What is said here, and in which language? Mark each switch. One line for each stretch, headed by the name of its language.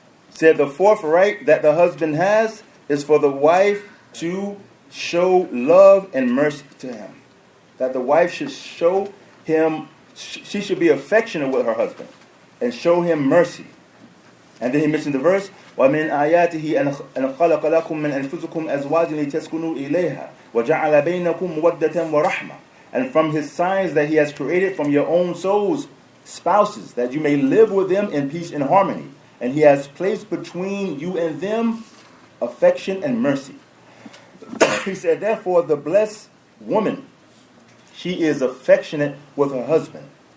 English: Said the fourth right that the husband has is for the wife to show love and mercy to him. That the wife should show him, she should be affectionate with her husband and show him mercy. And then he mentioned the verse,
Arabic: وَمِنْ آيَاتِهِ أَنْ خَلَقَ لَكُم مِّنْ أَنفُسِكُمْ أَزْوَاجًا لِتَسْكُنُوا إِلَيْهَا وَجَعَلَ بَيْنَكُمْ مَوَدَّةً وَرَحْمَةً.
English: And from his signs that he has created from your own souls spouses, that you may live with them in peace and harmony. And he has placed between you and them affection and mercy. He said, therefore, the blessed woman, she is affectionate with her husband.